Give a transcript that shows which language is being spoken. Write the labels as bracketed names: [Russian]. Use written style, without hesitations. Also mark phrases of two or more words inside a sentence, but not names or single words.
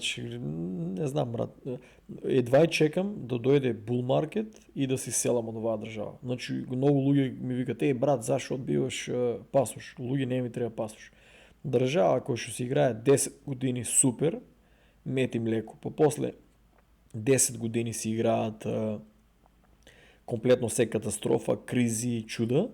[Macedonian] Не знам, брат. Едва и чекам да дойде [English] bull market [Macedonian] и да си селам от оваа држава. Значи, много луѓе ми викат, брат, зашо одбиваш пасош? Луѓе не ми треба пасош. Држава која што се играе 10 години супер, мети млеко. Па после 10 години си играат комплетно се катастрофа, кризи, чуда.